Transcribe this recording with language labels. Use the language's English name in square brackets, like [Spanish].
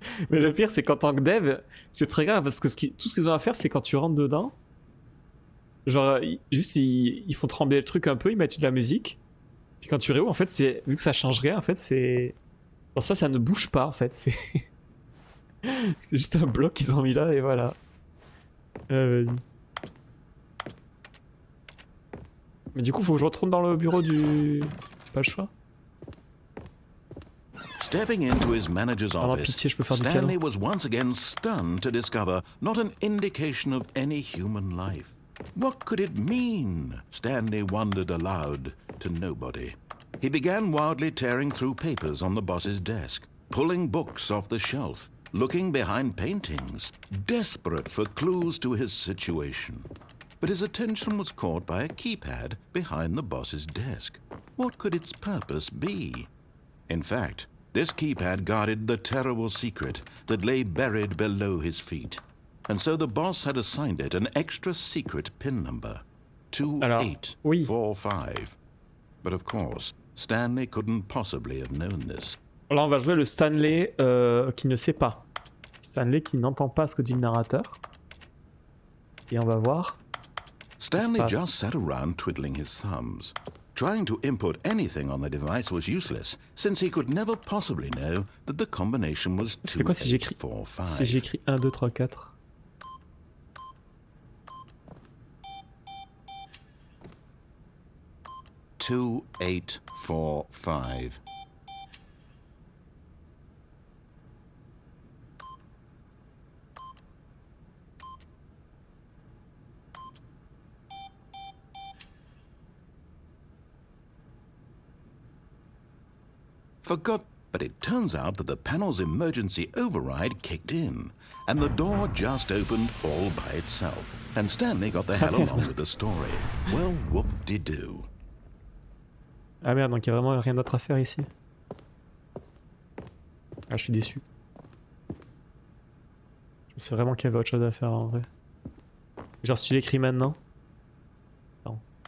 [French] Mais le pire c'est qu'en tant que dev, c'est très grave parce que tout ce qu'ils ont à faire c'est quand tu rentres dedans, genre juste ils font trembler le truc un peu, ils mettent de la musique, puis quand tu réouvres en fait c'est, vu que ça change rien en fait c'est... Bon, ça ne bouge pas en fait, c'est... c'est juste un bloc qu'ils ont mis là et voilà. Vas-y. Mais du coup faut que je retourne dans le bureau du... J'ai pas le choix. [English] Stepping into his manager's office, Stanley was once again stunned to discover not an indication of any human life. What could it mean? Stanley wondered aloud to nobody. He began wildly tearing through papers on the boss's desk, pulling books off the shelf, looking behind paintings, desperate for clues to his situation. But his attention was caught by a keypad behind the boss's desk. What could its purpose be? In fact, this keypad guarded the terrible secret that lay buried below his feet. And so the boss had assigned it an extra secret PIN number, 2845. But of course, Stanley couldn't possibly have known this. [French] Là, on va jouer le Stanley qui ne sait pas. Stanley qui n'entend pas ce que dit le narrateur. Et on va voir. [English] Stanley just sat around twiddling his thumbs. Trying to input anything on the device was useless, since he could never possibly know that the combination was 2, 8, 4, 5. [French] Si j'écris 1, 2, 3, 4. [English] Two, 8, 4, 5. Forgot, but it turns out that the panel's emergency override kicked in, and the door just opened all by itself, and Stanley got the hell along with the story. Well, whoop-de-doo. [French] Ah merde, donc il n'y a vraiment rien d'autre à faire ici. Ah, je suis déçu. Je sais vraiment qu'il y avait autre chose à faire en vrai. Genre si tu l'écris maintenant. Non.